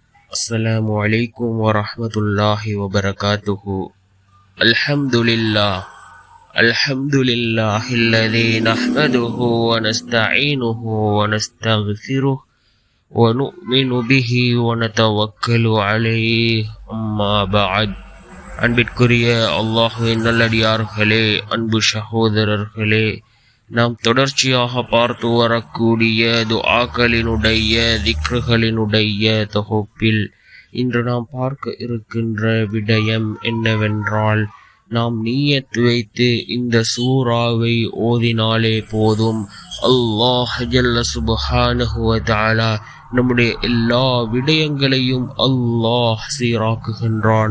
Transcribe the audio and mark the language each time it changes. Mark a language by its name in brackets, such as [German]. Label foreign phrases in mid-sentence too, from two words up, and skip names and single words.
[Arabic] السلام عليكم ورحمة الله وبركاته. الحمد لله الذي نحمده ونستعينه ونستغفره ونؤمن به ونتوكل عليه. أما بعد, [Tamil] அன்பிற்குரிய அல்லாஹ்வின் நல்லடியார்களே, அன்பு சகோதரர்களே, நாம் தொடர்ச்சியாக பார்த்து வரக்கூடிய துஆக்களினுடைய திக்ருகளினுடைய தொகுப்பில் இன்று நாம் பார்க்க இருக்கின்ற விடயம் என்னவென்றால், நாம் நியத் வைத்து இந்த சூறாவை ஓதினாலே போதும், [Arabic] الله جل سبحانه وتعالى [Tamil] நம்முடைய எல்லா விடயங்களையும் அல்லாஹ் சீராக்குகின்றான்.